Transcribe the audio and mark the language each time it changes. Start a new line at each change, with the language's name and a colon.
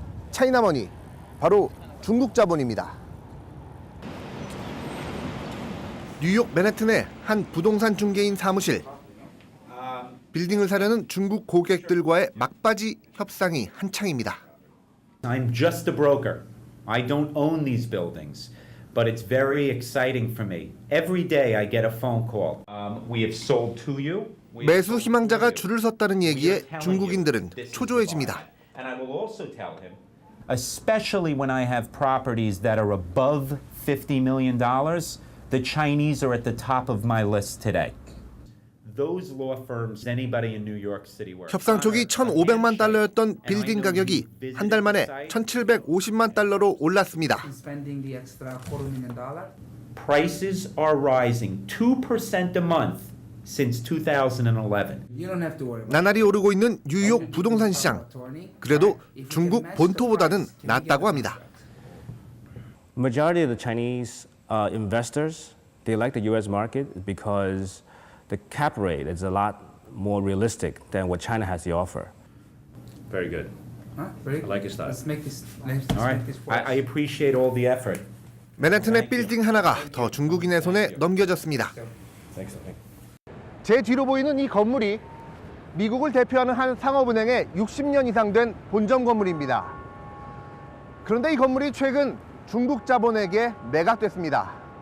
Korean: 차이나머니, 바로 중국 자본입니다. 뉴욕 맨해튼의 한 부동산 중개인 사무실. 빌딩을 사려는 중국 고객들과의 막바지 협상이 한창입니다.
English: I'm just a broker. I don't own these buildings, but it's very exciting for me. Every day I get a phone call. We have sold to you.
Korean: 매수 희망자가 줄을 섰다는 얘기에 중국인들은 초조해집니다.
English: And I will also tell him, especially when I have properties that are above $50 million, the Chinese are at the top of my list today. Those law firms, anybody in New York City where
Korean: 협상 초기 1,500만 달러였던 빌딩 가격이 한 달 만에 1,750만 달러로 올랐습니다.
English: prices are rising 2% a month since 2011.
Korean: 나날이 오르고 있는 뉴욕 부동산 시장. 그래도 중국 본토보다는 낫다고 합니다.
English: Majority of the Chinese investors, they like the U.S. market because the cap rate is a lot more realistic than what China has to offer. Very good. Very I like your style. Let's make this All right. I appreciate all the effort.
Korean: 맨해튼의 빌딩 하나가 더 중국인의 손에 넘겨졌습니다. 제 뒤로 보이는 이 건물이 미국을 대표하는 한 상업은행의 60년 이상 된 본점 건물입니다. 그런데 이 건물이 최근 중국 자본에게 매각됐습니다.